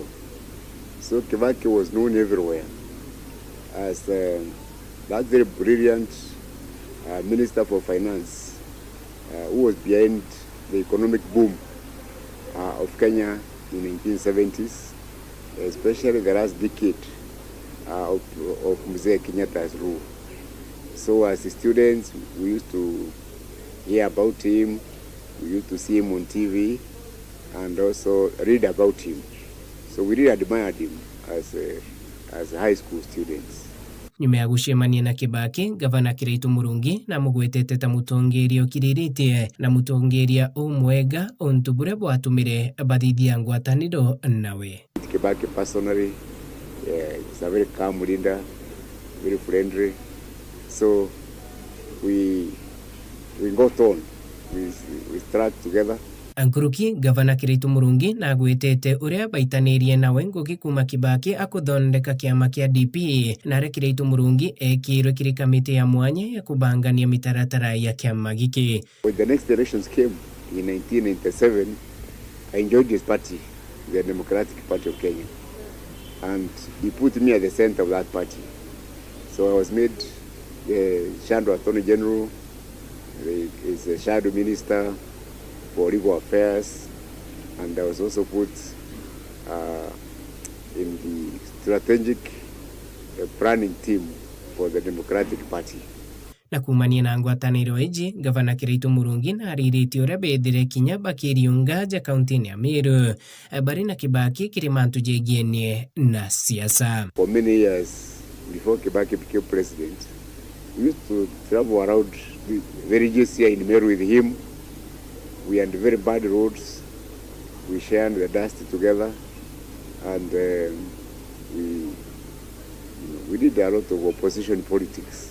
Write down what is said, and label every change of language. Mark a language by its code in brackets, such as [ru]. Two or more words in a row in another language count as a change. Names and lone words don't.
[en] So Kibaki was known everywhere as that very brilliant Minister for Finance who was behind the economic boom of Kenya in 1970s, especially the last decade of Mzee Kenyatta's rule. So as students, we used to hear about him, we used to see him on TV and also read about him. So we really admired him as high school students. [mer] Nyuma ya gucemania na Kibaki, gavana Kiraitu Murungi na mugwetete ta mutongeria ukiriritie na mutongeria umwega ontu buria bwatumire bathithia ngwataniro nawe. [en] Kibaki personally is a very calm leader, very friendly. So we got on, we struck together. [mer] Ankuruki gavana Kiraitu Murungi na gwetete uria baitanirie nawe ngugi kuma Kibaki akuthondeka kiama kia DP na aria Kiraitu Murungi ekirwe kiri kamiti ya mwanya ya kubangania mitaratara ya kiama giki. [en] When the next elections came in 1997, I enjoyed his party, the Democratic Party of Kenya, and he put me at the center of that party. So I was made Shadow Attorney General, is a Shadow Minister for Legal Affairs, and I was also put in the strategic planning team for the Democratic Party. [mer] Na kumania na ngwataniro iji, gavana Kiraitu Murungi na ariritie uria bethire kinya bakiriunga ja kauntini ya Meru bari na Kibaki kirimantu jegienie na siasa. [en] For many years before Kibaki became president, we used to travel around the villages here in Meru with him. We had very bad roads. We shared the dust together, and we did a lot of opposition politics.